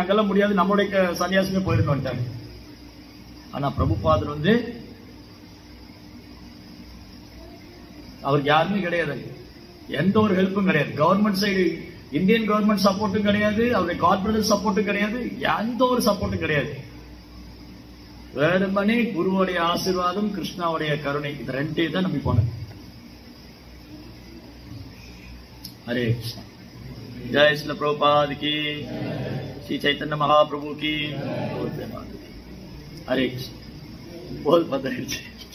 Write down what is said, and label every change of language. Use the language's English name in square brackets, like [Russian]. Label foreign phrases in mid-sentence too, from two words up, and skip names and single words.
[Tamil] அங்கெல்லாம் முடியாது, நம்மளுடைய சன்னியாசமே போயிருந்து வந்துட்டாங்க. ஆனா பிரபுபாதர் வந்து அவருக்கு யாருமே கிடையாது. எந்த ஒரு ஹெல்ப்பும் கிடையாது. [English] government side Indian government [Tamil] சப்போர்ட்டும் கிடையாது. அவருடைய [English] corporate support [Tamil] கிடையாது. எந்த ஒரு சப்போர்ட்டும் கிடையாது. வேறுமனே குருவோடைய ஆசீர்வாதம், கிருஷ்ணாவுடைய கருணை, இது ரெண்டே தான் நம்பி போனேன். [Hindi] हरे कृष्ण। जय श्री प्रभुपाद की, श्री चैतन्य महाप्रभु की। हरे कृष्ण। बहुत बदल